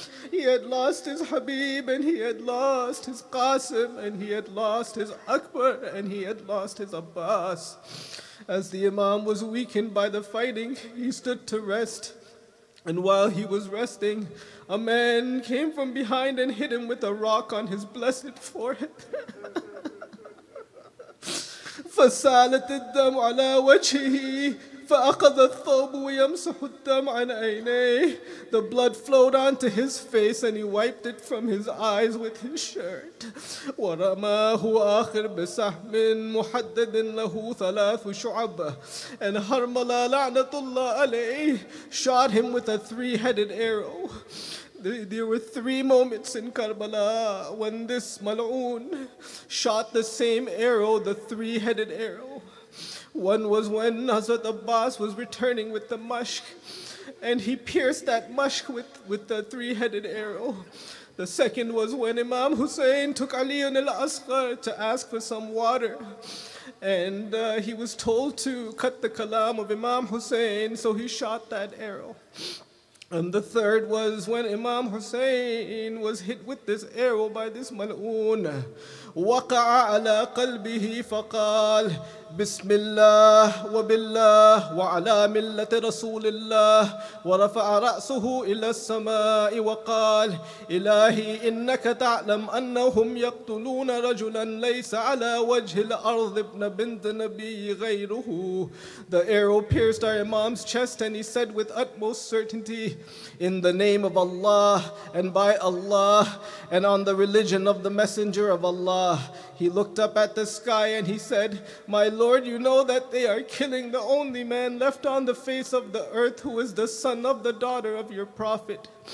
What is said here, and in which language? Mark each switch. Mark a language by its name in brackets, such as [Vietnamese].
[English] He had lost his Habib and he had lost his Qasim and he had lost his Akbar and he had lost his Abbas. As the Imam was weakened by the fighting, he stood to rest. And while he was resting, a man came from behind and hit him with a rock on his blessed forehead. [Arabic] فسالت الدم على وجهه فأخذ الثوب ويمسح الدم عن عينيه. [English] The blood flowed onto his face and he wiped it from his eyes with his shirt. [Arabic] ورماه آخر بسهم محدد له 3 شعب. [English] And Harmala [Arabic] لعنة الله عليه [English] shot him with a 3-headed arrow. There were 3 moments in Karbala when this mal'oon shot the same arrow, the 3-headed arrow. One was when Hazrat Abbas was returning with the mushk, and he pierced that mushk with the 3-headed arrow. The second was when Imam Hussain took Ali al-Asghar to ask for some water, and he was told to cut the kalam of Imam Hussain, so he shot that arrow. And the third was when Imam Hussain was hit with this arrow by this mal'oon. [Arabic] وقع على قلبه فقال بسم الله وبالله وعلى ملة رسول الله ورفع رأسه إلى السماء وقال إلهي إنك تعلم أنهم يقتلون رجلا ليس على وجه الأرض ابن بنت نبي غيره. [English] The arrow pierced our Imam's chest and he said with utmost certainty, in the name of Allah and by Allah and on the religion of the Messenger of Allah. He looked up at the sky and he said, my Lord, you know that they are killing the only man left on the face of the earth who is the son of the daughter of your Prophet.